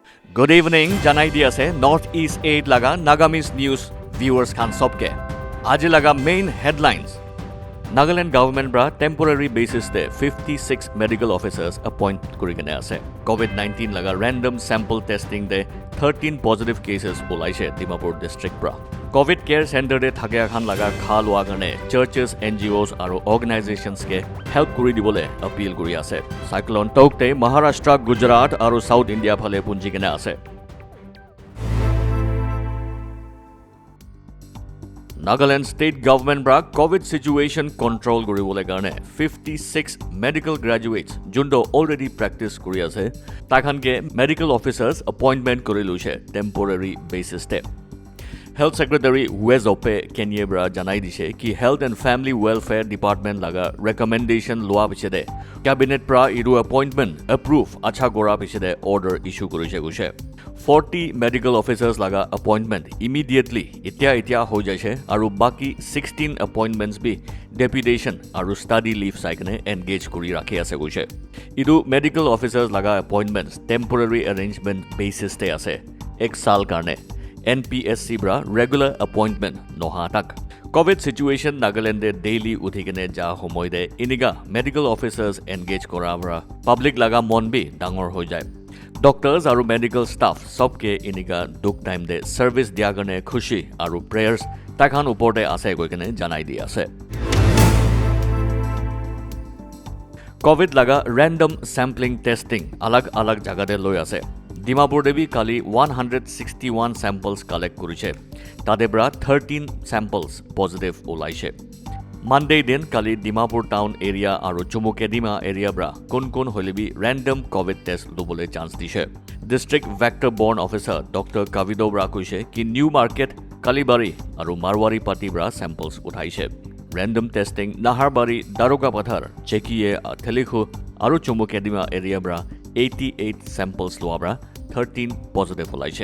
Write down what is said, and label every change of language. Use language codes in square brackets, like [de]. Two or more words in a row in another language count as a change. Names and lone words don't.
[en] Good evening, [nag] janai di ase Northeast 8 laga Nagamis News viewers khan sobke. Aji laga [en] main headlines. [nag] Nagaland government bra [en] temporary basis [nag] de 56 [en] medical officers appoint [nag] kurigene ase. COVID-19 laga [en] random sample testing [nag] de 13 [en] positive cases [nag] olaise Dimapur district bra. [en] COVID care center [nag] de thakya khan laga kha loa karne [en] churches, NGOs [nag] aro organizations ke help kuri dibole appeal kuri ase. Cyclone Tokte Maharashtra, Gujarat aro South India phale punji kene ase. Nagaland [en] state government [nag] bra [en] COVID situation control [nag] kuribole karne 56 [en] medical graduates [nag] jundo [en] already practice [nag] kuri ase takhan ke [en] medical officers appointment [nag] kuri luche [en] temporary basis [nag] te. [en] Health Secretary [nag] Wezope Kenyebra janai dishe ki Health and Family Welfare Department laga recommendation loa pichede cabinet pra iru [en] appointment approve [nag] acha gora pichede [en] order issue [nag] korise guse 40 [en] medical officers [nag] laga [en] appointment immediately [nag] itya ho jaise aru baki 16 appointments bi deputation aru [en] study leave [nag] saikane engage kuri rakhi ase guse idu [en] medical officers [nag] laga [en] appointments temporary arrangement basis [nag] te ase ek saal karne NPSC bra [en] regular appointment [nag] noha tak. [en] COVID situation [nag] Nagaland daily uthikene ja homoy de iniga [en] medical officers engage [nag] kora bra public laga mon bi dangor ho jay. Doctors aru [en] medical staff [nag] sobke iniga duk time de service dia karne khushi aru prayers takhan upor de ase koikene janai di ase. COVID laga [en] random sampling testing [nag] alag jaga de loi ase. Dimapur Devi kali 161 [en] samples collect [nag] kuriche. Tadebra 13 [en] samples positive [nag] olaise. Monday din kali Dimapur [en] town area [nag] aru Chumukedima area bra kun holebi [en] random COVID test [nag] lubole chance dishe. [en] District vector borne officer Dr. [nag] Kavido bra kuise ki New Market, Kalibari aru Marwari Pati bra samples uthaise. [en] Random testing [nag] Naharbari, Daroga Pathar, Chekiye, Thelikhu aru Chumukedima area bra 88 samples loabra 13 positive olaise.